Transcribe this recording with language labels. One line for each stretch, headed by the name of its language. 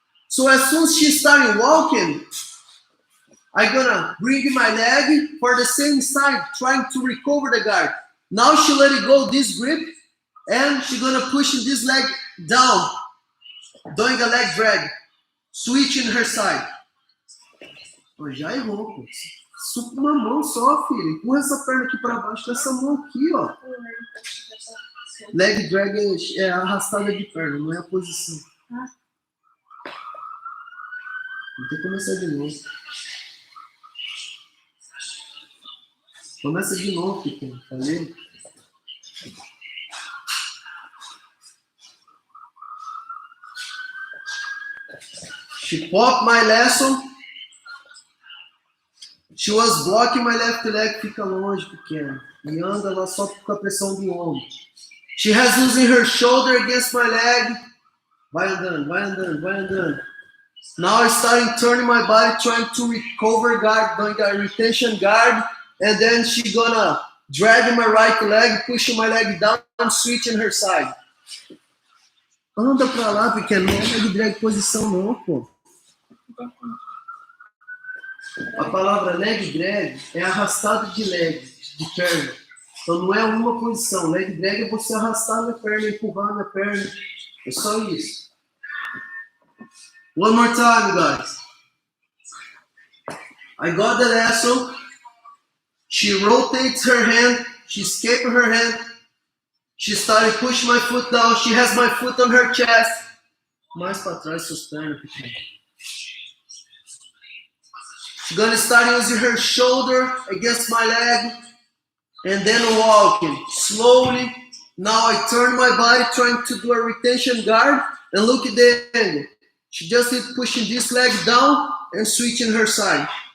English: So as soon as she started walking, I'm gonna bring my leg for the same side, trying to recover the guard. Now she let it go, this grip, and she's gonna push this leg down, doing a leg drag, switching her side.
Portuguese: Pô, já errou, pô. Suco uma mão só, filho. Empurra essa perna aqui pra baixo com essa mão aqui, ó. Leg drag é arrastada de perna, não é a posição. Vou ter que começar de novo. Começa de novo, pequeno. Valeu?
English: She popped my lasso. She was blocking my left leg.
Portuguese: Fica longe, pequeno. E anda lá só com a pressão do ombro.
English: She has using her shoulder against my leg.
Portuguese: Vai andando, vai andando, vai andando.
English: Now I'm starting turning my body, trying to recover guard, doing a retention guard. And then she gonna drag my right leg, pushing my leg down, switching her side.
Portuguese: Anda pra lá, pequeno. Não é leg drag posição não, pô. A palavra leg drag é arrastado de leg, de perna. Então não é uma posição. Leg drag é você arrastar na perna, empurrar na perna. É só isso.
English: One more time, guys. I got the lasso. She rotates her hand. She escapes her hand. She started pushing my foot down. She has my foot on her chest.
Portuguese: Mais para trás suas pernas, pequeno.
English: She's gonna start using her shoulder against my leg and then walking slowly. Now I turn my body trying to do a retention guard and look at the angle. She just is pushing this leg down and switching her side.